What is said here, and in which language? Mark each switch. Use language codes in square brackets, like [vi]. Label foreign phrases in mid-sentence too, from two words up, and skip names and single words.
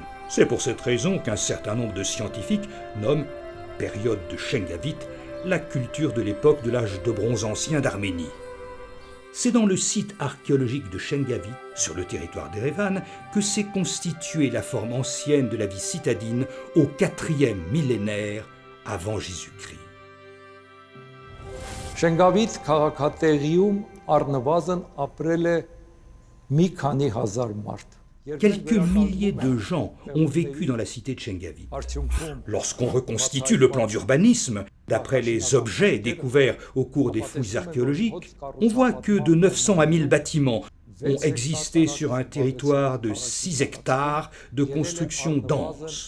[fr] C'est pour cette raison qu'un certain nombre de scientifiques nomment période de Chengavit la culture de l'époque de l'âge de bronze ancien d'Arménie. C'est dans le site archéologique de Chengavit, sur le territoire d'Erevan, que s'est constituée la forme ancienne de la vie citadine au 4e millénaire avant Jésus-Christ. [hy] Շենգավիթ քաղաքատեղիում առնվազն ապրել է մի քանի հազար մարդ. [fr] Quelques milliers de gens ont vécu dans la cité de Chengavit. Lorsqu'on reconstitue le plan d'urbanisme, d'après les objets découverts au cours des fouilles archéologiques, on voit que de 900 à 1000 bâtiments ont existé sur un territoire de 6 hectares de construction dense.